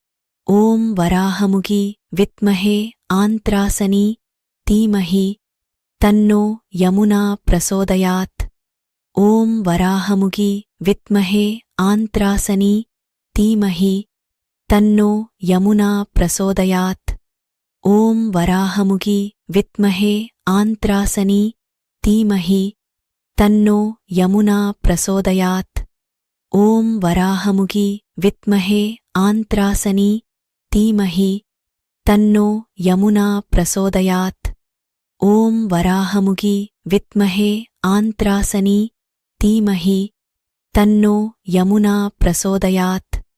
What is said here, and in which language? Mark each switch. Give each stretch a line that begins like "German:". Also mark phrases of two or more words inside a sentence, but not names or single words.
Sanskrit: ఓం వరాహముగి విద్మహే ఆంత్రాసనీ ధీమహి తన్నో యమునా ప్రచోదయాత్. ఓం వరాహముగి విద్మహే ఆంత్రాసనీ ధీమహి తన్నో యమునా ప్రచోదయాత్. ఓం వరాహముగి విద్మహే ఆంత్రాసనీ धीमहि तन्नो यमुना प्रचोदयात्। ॐ वराहमुखि विद्महे आन्त्रासनि धीमहि तन्नो यमुना प्रचोदयात्। ॐ वराहमुखि विद्महे आन्त्रासनि धीमहि तन्नो यमुना प्रचोदयात्।